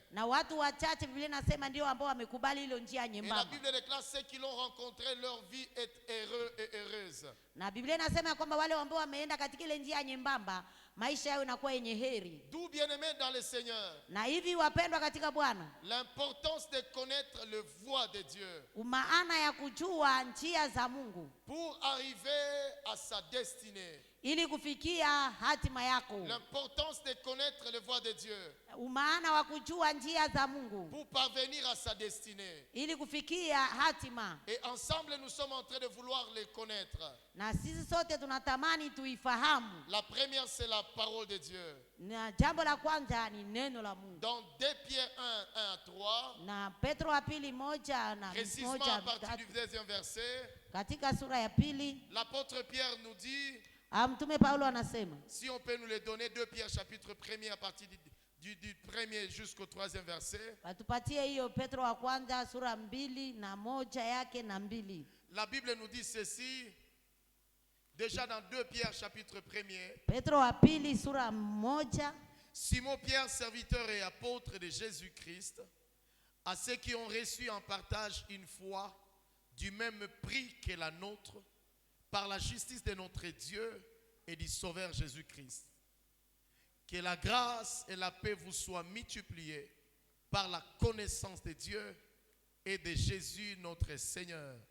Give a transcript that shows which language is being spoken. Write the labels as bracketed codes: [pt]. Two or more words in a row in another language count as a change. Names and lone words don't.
[sw] Na watu wachache Biblia inasema ndio ambao wamekubali ile njia [fr] Et la [sw] nyembamba. [fr] Bible déclare, ceux qui l'ont rencontré, leur vie est heureux et heureuse. [sw] Na Biblia inasema kwamba wale ambao wameenda katika ile njia nyembamba maisha yao inakuwa yenye heri. [fr] D'où, bien-aimés dans le Seigneur, [sw] Na hivi wapendwa katika Bwana, [fr] l'importance de connaître le voie de Dieu [sw] maana ya kujua njia za Mungu [fr] pour arriver à sa destinée. [sw] ili kufikia hatima yako. [fr] L'importance de connaître les voies de Dieu [sw] Umaana wa kujua njia za Mungu [fr] pour parvenir à sa destinée. [sw] ili kufikia hatima. [fr] Et ensemble, nous sommes en train de vouloir les connaître. [sw] Na sisi sote tunatamani tuifahamu. [fr] La première, c'est la parole de Dieu. [sw] Na jambo la kwanza ni neno la Mungu. [fr] Dans 2 Pierre 1, 1 à 3, [sw] Na Petro wa pili moja na [fr] précisément [sw] moja [fr] à partir du 2e verset, [sw] katika sura ya pili, [fr] l'apôtre Pierre nous dit, [sw] Mtume Paulo anasema, [fr] si on peut nous les donner, 2 Pierre chapitre 1er à partir du 1er jusqu'au 3e verset. [sw] watupatie hiyo Petro wa kwanza sura 2 na moja yake na 2. [fr] La Bible nous dit ceci, déjà dans 2 Pierre chapitre 1er. [sw] Petro wa pili sura 1. [fr] Simon Pierre, serviteur et apôtre de Jésus-Christ, à ceux qui ont reçu en partage une foi du même prix que la nôtre, par la justice de notre Dieu et du Sauveur Jésus-Christ. Que la grâce et la paix vous soient multipliées par la connaissance de Dieu et de Jésus notre Seigneur.